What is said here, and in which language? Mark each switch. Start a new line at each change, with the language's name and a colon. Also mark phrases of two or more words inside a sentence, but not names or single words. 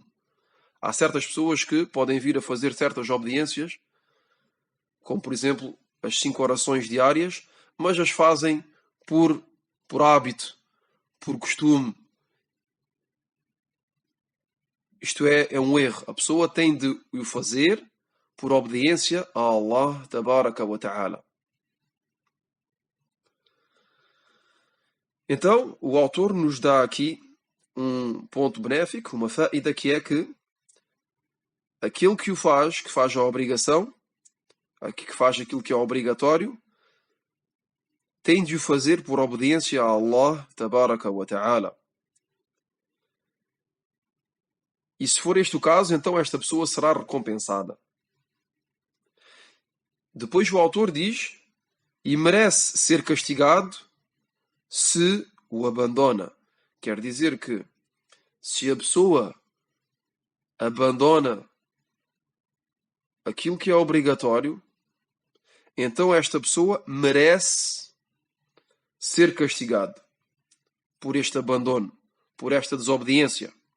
Portuguese: Há certas pessoas que podem vir a fazer certas obediências, como por exemplo as 5 orações diárias, mas as fazem por hábito, por costume. Isto é um erro. A pessoa tem de o fazer por obediência a
Arabic: الله تبارك وتعالى.
Portuguese: Então, o autor nos dá aqui um ponto benéfico, uma faida, que é que aquele que o faz, que faz a obrigação, que faz aquilo que é obrigatório, tem de o fazer por obediência a
Arabic: الله تبارك وتعالى.
Portuguese: E se for este o caso, então esta pessoa será recompensada. Depois o autor diz: e merece ser castigado se o abandona. Quer dizer que se a pessoa abandona aquilo que é obrigatório, então esta pessoa merece ser castigada por este abandono, por esta desobediência.